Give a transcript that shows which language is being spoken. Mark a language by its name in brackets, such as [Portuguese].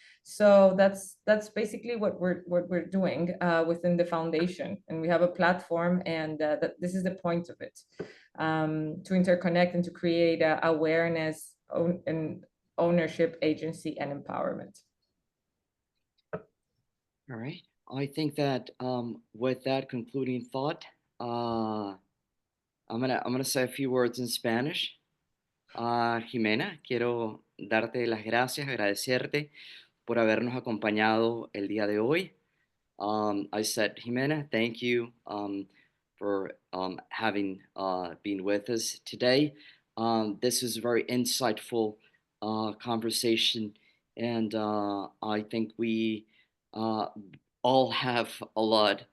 [English] So that's basically what we're doing within the foundation, and we have a platform, and that this is the point of it, to interconnect and to create awareness and ownership, agency, and empowerment. All right. I think that with that concluding thought, I'm gonna say a few words in Spanish. [Spanish] Jimena, quiero darte las gracias, agradecerte por habernos acompañado el día de hoy. [English] I said, Jimena, thank you for having been with us today. This is a very insightful conversation, and I think we all have a lot.